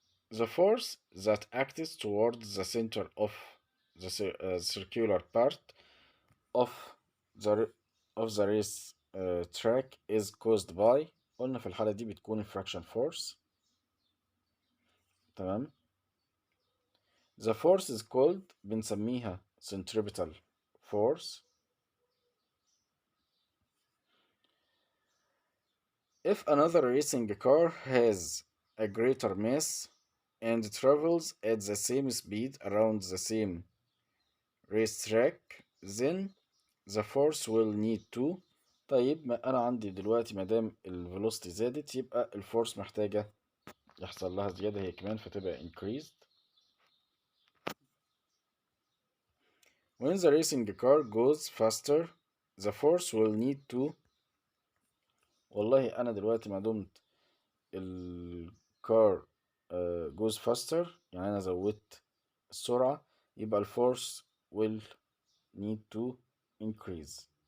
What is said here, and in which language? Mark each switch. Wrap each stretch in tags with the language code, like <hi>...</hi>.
<en>The force that acts towards the center of the circular part of the race track is caused by.</en> <ar>قلنا في الحالة دي بتكون friction force. تمام.</ar> <en>The force is called</en> <ar>بنسميها</ar> <en>centripetal force. If another racing car has a greater mass and travels at the same speed around the same racetrack, then the force will need to.</en> <ar>طيب ما أنا عندي دلوقتي مادام الفيلوسيتي زادت يبقى الفورس محتاجة يحصل لها زيادة هي كمان فتبقى increased.</ar> <en>When the racing car goes faster, the force will need to.</en> <ar>والله أنا دلوقتي ما دمت الكار</ar> <en>goes faster</en> <ar>يعني أنا زودت السرعة يبقى الفورس</ar> <en>will need to increase.</en>